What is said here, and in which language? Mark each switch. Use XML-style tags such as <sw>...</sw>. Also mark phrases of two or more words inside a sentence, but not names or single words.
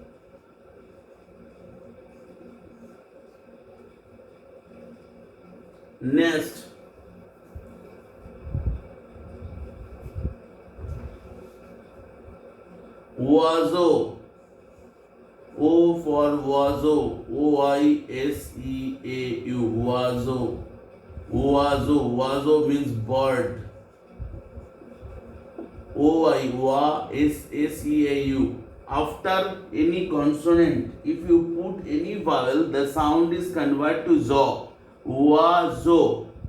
<en>Nest. Oiseau. O for oiseau. O-I-S-E-A-U. Oiseau. Oiseau. Oiseau means bird. O-I-S-E-A-U. After any consonant, if you put any vowel, the sound is converted to zo. Oiseau.</en>